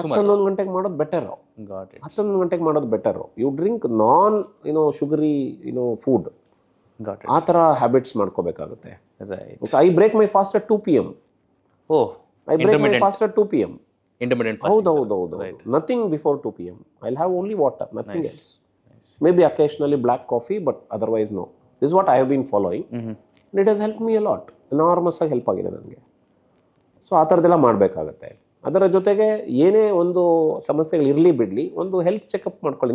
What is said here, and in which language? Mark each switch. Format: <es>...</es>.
<kn>11 ಗಂಟೆಗೆ ಮಾಡೋದು ಬೆಟರ್. 11 ಗಂಟೆಗೆ ಮಾಡೋದು better.</kn> <en>You drink non sugary food.</en> <kn>ಆ ಥರ ಹ್ಯಾಬಿಟ್ಸ್ ಮಾಡ್ಕೋಬೇಕಾಗುತ್ತೆ.</kn> <en>I break my fast at 2 PM. I break my fast at 2 PM. Intermediate. ಹೌದು. Nothing before 2 PM. I have only water, nothing else. Maybe occasionally black coffee, but otherwise no. This is what I have been following. And it has helped me a lot.</en> <kn>Enormous ಆಗಿ help ಆಗಿದೆ ನನಗೆ. So ಆ ಥರದ್ದೆಲ್ಲ ಮಾಡಬೇಕಾಗತ್ತೆ. ಅದರ ಜೊತೆಗೆ ಏನೇ ಒಂದು ಸಮಸ್ಯೆಗಳು ಇರಲಿ ಬಿಡಲಿ, ಒಂದು ಹೆಲ್ತ್ ಚೆಕಪ್ ಮಾಡ್ಕೊಳ್ಳಿ.</kn>